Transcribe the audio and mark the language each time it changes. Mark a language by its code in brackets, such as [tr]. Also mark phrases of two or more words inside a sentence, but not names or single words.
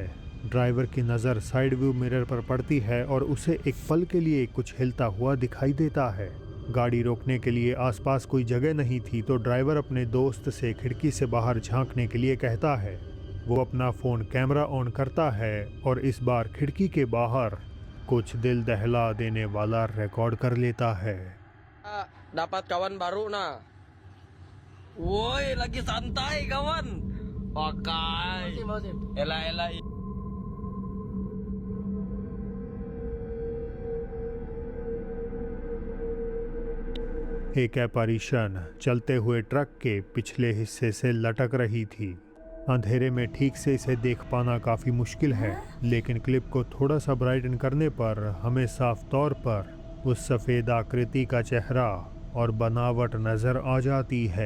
[hi] ड्राइवर की नज़र [en] side view mirror [hi] पर पड़ती है और उसे एक पल के लिए कुछ हिलता हुआ दिखाई देता है। गाड़ी रोकने के लिए आसपास कोई जगह नहीं थी तो ड्राइवर अपने दोस्त से खिड़की से बाहर झांकने के लिए कहता है। वो अपना [en] phone camera [hi] ऑन करता है और इस बार खिड़की के बाहर कुछ दिल दहला देने वाला रिकॉर्ड कर लेता है। [id] Dapat kawan baru nah. Woi, lagi santai kawan. Pakai. Elah. [hi] एक एपarition चलते हुए ट्रक के पिछले हिस्से से लटक रही थी। अंधेरे में ठीक से इसे देख पाना काफ़ी मुश्किल है, लेकिन क्लिप को थोड़ा सा ब्राइटन करने पर हमें साफ तौर पर उस सफ़ेद आकृति का चेहरा और बनावट नज़र आ जाती है।